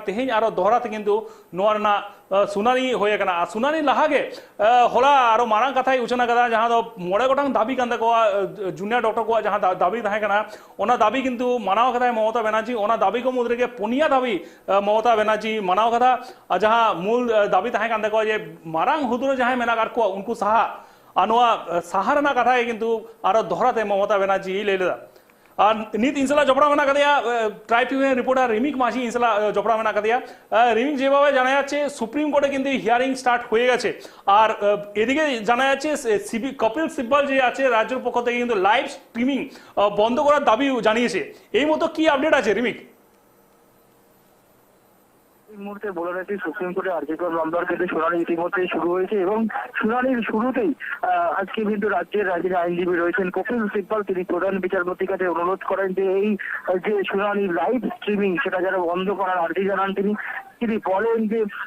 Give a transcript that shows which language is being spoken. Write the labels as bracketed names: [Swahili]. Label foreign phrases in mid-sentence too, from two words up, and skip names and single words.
[Santali] तेहिन आरो दोहराते किंतु नोआ ना सुनानी होय कना सुनानी लहागे होला आरो मारांग कथाई उचना कदा जहां दो मोड़े गोटांग दाबी कांदा को जूनियर डॉक्टर को जहां दाबी ताहे कना ओना दाबी किंतु मानाव कथा ममता बनर्जी ओना दाबी को मुद्रे के पुनिया दाबी ममता बनर्जी मानाव कथा जहां मूल दाबी ताहे कांदा को जे मारांग हुदुरे जहां मेना कार को उनको सहा अनवा सहारना कथा किंतु आरो दोहराते ममता बनर्जी ले लेदा नीत इनसला जपड़ा मेना कदिया ट्राइब्यूनल रिपोर्टर रिमिक मासी इनसला जपड़ा मेना कदिया रिमिक [Bangla] जेभाবে জানা যাচ্ছে সুপ্রিম কোর্টে কিন্তু হিয়ারিং স্টার্ট হয়ে গেছে আর এদিকে জানা যাচ্ছে সিবি কপিল সিব্বল যে আছে রাজ্যের পক্ষ থেকে কিন্তু লাইভ স্ট্রিমিং বন্ধ করার দাবি জানিয়েছে এই মতো কি আপডেট আছে রিমিক এই মুহূর্তে বলে রাখি সুপ্রিম কোর্টে আর্জিকর মামলার ক্ষেত্রে শুনানি ইতিমধ্যেই শুরু হয়েছে এবং শুনানির শুরুতেই আজকে কিন্তু রাজ্যের আইনজীবী রয়েছেন কপিল সিব্বল তিনি প্রধান বিচারপতির কাছে অনুরোধ করেন যে এই যে শুনানি লাইভ স্ট্রিমিং সেটা যারা বন্ধ করার আর্জি জানান তিনি বলেন যে